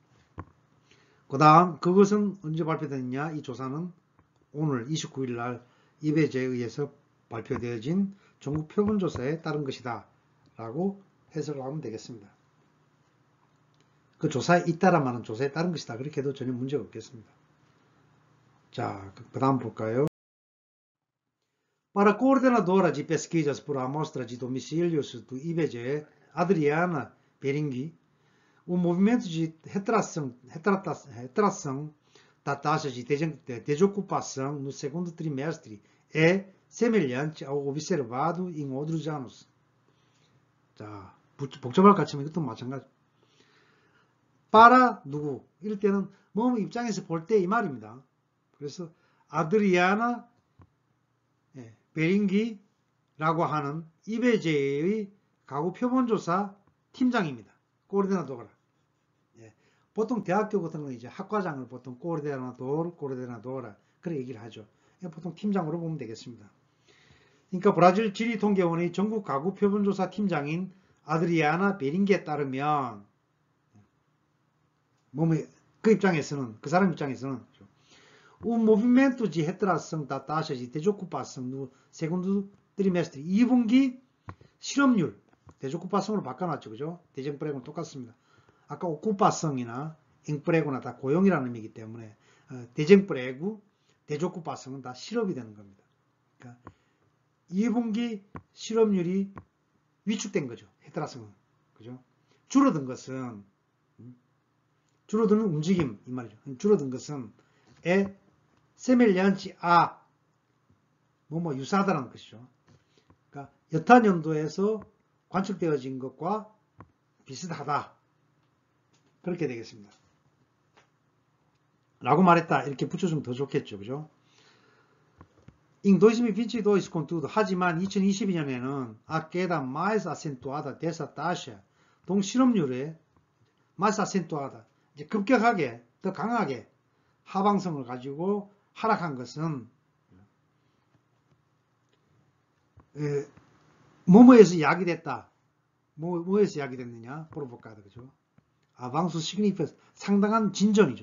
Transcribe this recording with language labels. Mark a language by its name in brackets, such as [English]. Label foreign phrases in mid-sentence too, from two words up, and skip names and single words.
[Korean] 그 다음, 그것은 언제 발표됐느냐? 이 조사는 오늘 29일 날 이배제에 의해서 발표되어진 전국 표본조사에 따른 것이다 라고 해석을 하면 되겠습니다. 그 조사에 잇따라 말은 조사에 따른 것이다 그렇게 해도 전혀 문제가 없겠습니다. 자, 그 다음 볼까요? [Portuguese] Para coordenadora de pesquisas por amostra de domicílios do IBGE, Adriana Berengui, o movimento de retração da taxa de desocupação no segundo trimestre é semelhante ao observado em outros anos. [Korean] 자, 복잡할 것 같지만 이것도 마찬가지. para 누구? 이럴 때는 뭐 입장에서 볼 때 이 말입니다. 그래서 아드리아나 베링기라고 하는 이베제의 가구 표본조사 팀장입니다. 코르디나도라. 보통 대학교 같은 거 이제 학과장을 보통 코르디나도라 그렇게 얘기를 하죠. 보통 팀장으로 보면 되겠습니다. 그러니까 브라질 지리통계원의 전국 가구 표본조사 팀장인 아드리아나 베링기에 따르면 그 입장에서는 그 사람 입장에서는 [Portuguese] o movimento de retração da taxa de desocupação no segundo trimestre [Korean] 2분기 실업률 desocupação로 바꿔놨죠. 그죠? desemprego는 똑같습니다. 아까 ocupação이나 emprego나 다 고용이라는 의미이기 때문에 [Portuguese] desemprego, desocupação [Korean] 는 다 실업이 되는 겁니다. 그러니까 2분기 실업률이 위축된 거죠. retração는. 그죠? 줄어든 것은 줄어드는 움직임 이 말이죠. 줄어든 것은 [Portuguese] semelhante a [Korean] 유사하다는 것이죠. 그러니까 여타 년도에서 관측되어진 것과 비슷하다. 그렇게 되겠습니다. 라고 말했다. 이렇게 붙여주면 더 좋겠죠. [Portuguese] 그죠? Em 2022, contudo, [Korean] 하지만 2022년에는 [Portuguese] a queda mais acentuada dessa taxa, 동실업률에 mais acentuada, [Korean] 이제 급격하게, 더 강하게 하방성을 가지고 하락한 것은 뭐뭐에서 야기됐다. 뭐에서 야기됐느냐 물어볼까 그죠? [Portuguese] avanço significativo [Korean] 상당한 진전이죠.